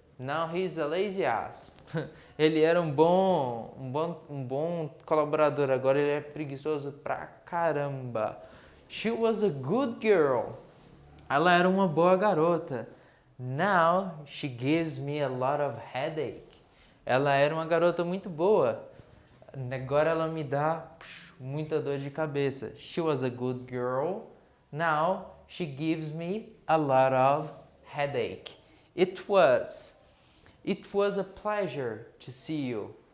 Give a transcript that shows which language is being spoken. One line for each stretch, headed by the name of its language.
English: Now he's a lazy ass.
Portuguese: Ele era um bom colaborador, agora ele é preguiçoso pra caramba.
English: She was a good girl.
Portuguese: Ela era uma boa garota.
English: Now she gives me a lot of headache.
Portuguese: Ela era uma garota muito boa. Agora ela me dá muita dor de cabeça.
English: She was a good girl. Now she gives me a lot of headache. It was a pleasure to see you.